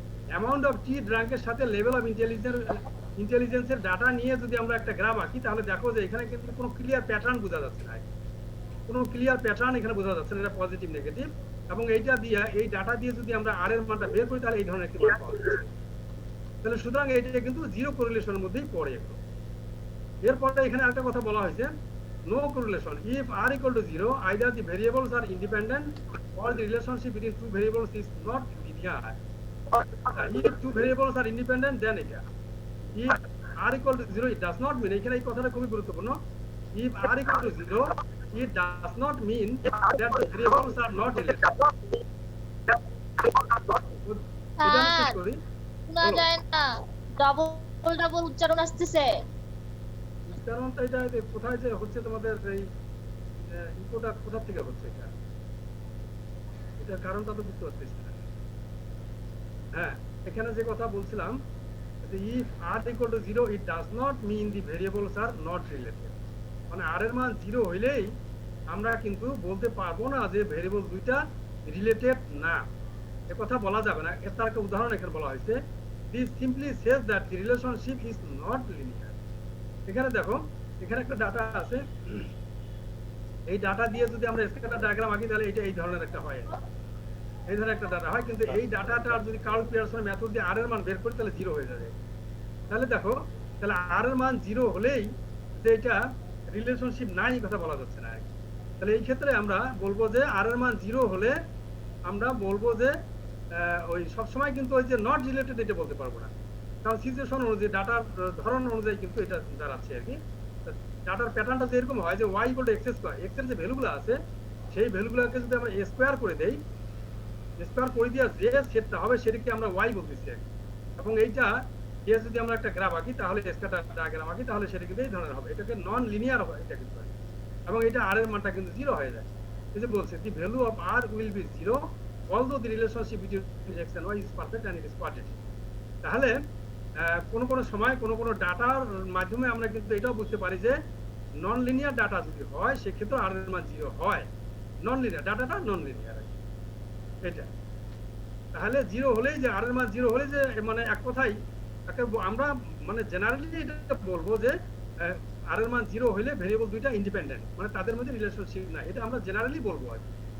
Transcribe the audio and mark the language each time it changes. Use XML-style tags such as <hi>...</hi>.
<bn>Amount of টি ড্রাঙ্কের সাথে level of ইন্টেলিজেন্সের data নিয়ে যদি আমরা একটা গ্রাফ আঁকি তাহলে দেখো যে এখানে কিন্তু কোনো ক্লিয়ার প্যাটার্ন বোঝা যাচ্ছে না, কোনো ক্লিয়ার প্যাটার্ন এখানে বোঝা যাচ্ছে না, এটা পজিটিভ নেগেটিভ, এবং এইটা দিয়ে এই ডাটা দিয়ে যদি আমরা আর এর মানটা বের করি তাহলে এই ধরনের একটি মান পাওয়া যাচ্ছে। তাহলে সুতরাং এইটা কিন্তু জিরো কোরিলেশনের মধ্যেই পড়ে এগুলো। এরপরে এখানে একটা কথা বলা হয়েছে</bn> <en>No correlation if r equal to zero either the variables are independent or the relationship between two variables is not linear. If two variables are independent, then</en> <bn>এটা</bn> <en>if r equal to 0 it does not mean,</en> <bn>এখানে এই কথাটা খুবই গুরুত্বপূর্ণ,</bn> <en>if r equal to 0 it does not mean that the variables are not related.</en> <bn>এটা আমি শেষ করি। শোনা যায় না, ডাবল উচ্চারণ আসতেছে। উচ্চারণটা এটা কোথায় যে হচ্ছে তোমাদের এই ইকোটা কোথা থেকে হচ্ছে এটা কারণটা তো বুঝতে পারতেছি না। হ্যাঁ, এখানে যে কথা বলছিলাম যে</bn> <en>if r equal to 0 it does not mean the variables are not related,</en> <bn>মানে r এর মান 0 হইলেই আমরা কিন্তু বলতে পারবো না যে ভেরিয়েবল দুইটা রিলেটেড না, এ কথা বলা যাবে না। এর তার একটা উদাহরণ এখানে বলা হয়েছে,</bn> <en>this simply says that the relationship is not linear.</en> <bn>এখানে দেখো এখানে একটা ডাটা আছে, এই ডাটা দিয়ে যদি আমরা স্ক্যাটার ডায়াগ্রাম আঁকি তাহলে এটা এই ধরনের একটা হয়, এই ধরনের একটা ডাটা হয়, কিন্তু এই ডাটাটার যদি কার্ল পিয়ারসনের মেথড দিয়ে আর এর মান বের করি তাহলে জিরো হয়ে যাবে। তাহলে দেখো তাহলে আর এর মান জিরো হলেই যে এটা রিলেশনশিপ নাই কথা বলা যাচ্ছে না। তাহলে এই ক্ষেত্রে আমরা বলবো যে আর এর মান জিরো হলে আমরা বলবো যে ওই সবসময় কিন্তু ওই যে নট রিলেটেড এটা বলতে পারবো না, কারণ সিচুয়েশন অনুযায়ী ডাটার ধরন অনুযায়ী কিন্তু এটা দাঁড়াচ্ছে আর কি। ডাটার প্যাটার্নটা যেরকম হয় যে Y equal to x square, x এর যে ভ্যালুগুলো আছে সেই ভ্যালুগুলোকে যদি আমরা স্কয়ার করে দেই, স্কয়ার করে দিয়ে যে সেটটা হবে সেটাকে আমরা ওয়াই বলতেছি আর কি। এবং এইটা দিয়ে যদি আমরা একটা গ্রাফ আঁকি তাহলে স্ক্যাটার ডায়াগ্রাম আঁকি তাহলে সেটা কিন্তু এই ধরনের হবে, এটাকে নন লিনিয়ার হবে এটা কিন্তু, এবং এটা আর এর মানটা কিন্তু জিরো হয়ে যায়। এই যে বলছে</bn> <en>The value of r will be zero although the relationship between x and y is perfect and it is quadratic.</en> <bn>তাহলে কোন সময় কোন ডাটার মাধ্যমে আমরা কিন্তু এটাও বুঝতে পারি যে নন লিনিয়ার ডাটা যদি হয় সেক্ষেত্রে আর এর মান জিরো হয়, নন লিনিয়ার ডাটাটা নন লিনিয়ার এটা। তাহলে জিরো হলেই যে আর এর মান জিরো হলে যে মানে এক কথাই আমরা মানে জেনারেলি এটা বলবো যে আর এর মান জিরো হলে ভেরিয়েবল দুইটা ইন্ডিপেন্ডেন্ট, মানে তাদের মধ্যে রিলেশনশিপ না, এটা আমরা জেনারেলি বলবো আর কি।</bn>